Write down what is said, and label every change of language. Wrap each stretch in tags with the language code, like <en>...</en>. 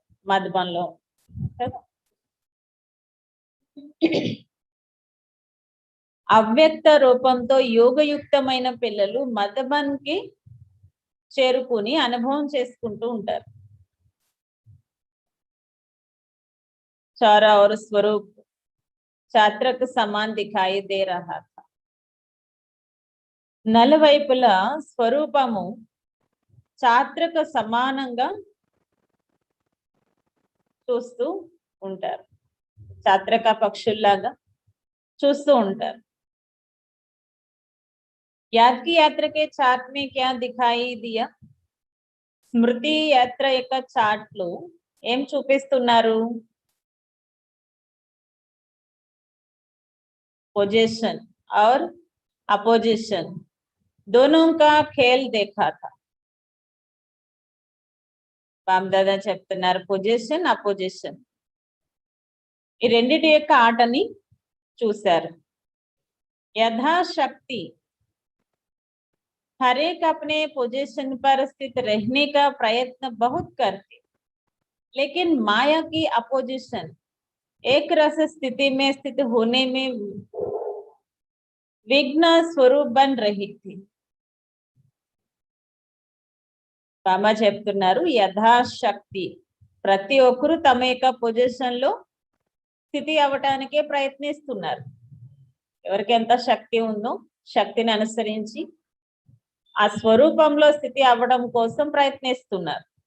<te>మధుబన్లో కదా. అవ్యక్త రూపంతో యోగయుక్తమైన పిల్లలు మధుబన్ కి చేరుకుని అనుభవం చేసుకుంటూ ఉంటారు.</te> <hi>चारा और स्वरूप छात्रक समान दिखाई दे रहा था.</hi> <te>నలువైపుల స్వరూపము ఛాత్రకు సమానంగా చూస్తూ ఉంటారు. ఛాత్రక పక్షుల్లాగా చూస్తూ ఉంటారు.</te> <hi>याद की यात्रा के चार्ट में क्या दिखाई दिया?</hi> <te>స్మృతి యాత్ర యొక్క చార్ట్ లో ఏం చూపిస్తున్నారు?</te> <hi>पोजीशन और अपोजिशन दोनों का खेल देखा था.</hi> <te>బామ్దాదా చెప్తున్నారు, పొజిషన్ అపోజిషన్ ఈ రెండిటి యొక్క ఆటని చూశారు.</te> <hi>यथाशक्ति हर एक अपने पोजीशन पर स्थित रहने का प्रयत्न बहुत करते, लेकिन माया की अपोजिशन एक रस स्थिति में स्थित होने में विघ्न स्वरूप बन रही थी.</hi> <te>బాబా చెప్తున్నారు, యథాశక్తి ప్రతి ఒక్కరు తమ యొక్క పొజిషన్ లో స్థితి అవ్వటానికే ప్రయత్నిస్తున్నారు. ఎవరికి ఎంత శక్తి ఉందో శక్తిని అనుసరించి ఆ స్వరూపంలో స్థితి అవ్వడం కోసం ప్రయత్నిస్తున్నారు.</te>